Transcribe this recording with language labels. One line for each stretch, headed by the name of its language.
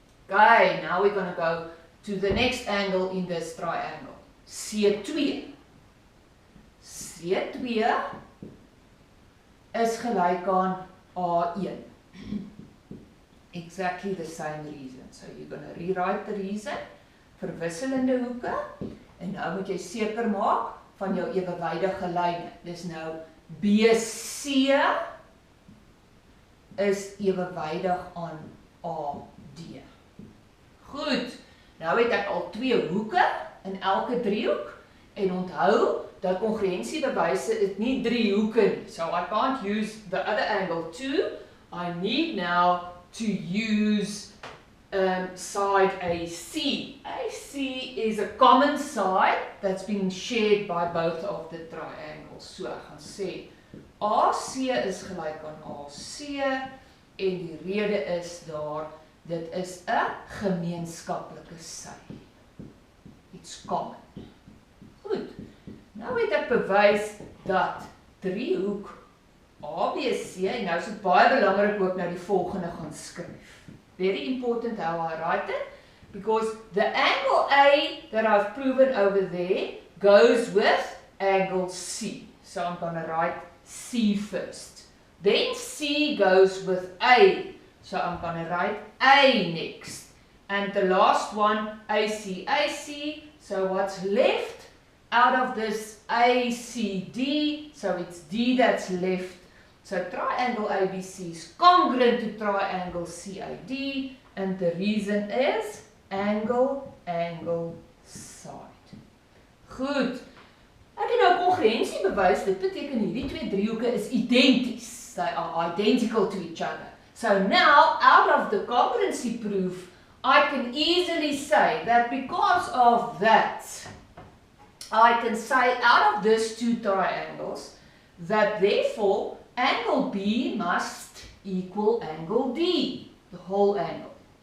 English: Okay, now we're going to go to the next angle in this triangle. C2.
Afrikaans: C2 is gelyk aan A1.
English: Exactly the same reason. So you're going to rewrite the reason.
Afrikaans: Verwisselende hoeke. En nou moet jy seker maak van jou ewewydige lyne. Dis nou BC is ewewydig aan AD. Goed. Nou het ek al 2 hoeke in elke driehoek. En onthou dat kongruensiebewyse is nie 3 hoeke nie.
English: So I can't use the other angle too. I need now to use side AC. AC is a common side that's been shared by both of the triangles.
Afrikaans: So ek gaan sê AC is gelyk aan AC en die rede is dit is 'n gemeenskaplike sy.
English: It's common.
Afrikaans: Goed. Nou het ek bewys dat driehoek ABC, en nou is dit baie belangrik ook nou die volgende gaan skryf.
English: Very important how I write it, because the angle A that I've proven over there goes with angle C. So I'm going to write C first. Then C goes with A. So I'm going to write A next. And the last one, AC, AC. So what's left out of this ACD? So it's D that's left. So triangle ABC is congruent to triangle CAD, and the reason is angle, side.
Afrikaans: Goed. Ek het nou kongruensie bewys, dit beteken hierdie 2 driehoeke is identies.
English: They are identical to each other. So now, out of the congruency proof, I can easily say that because of that, I can say out of these 2 triangles, that therefore, angle B must equal angle D, the whole angle.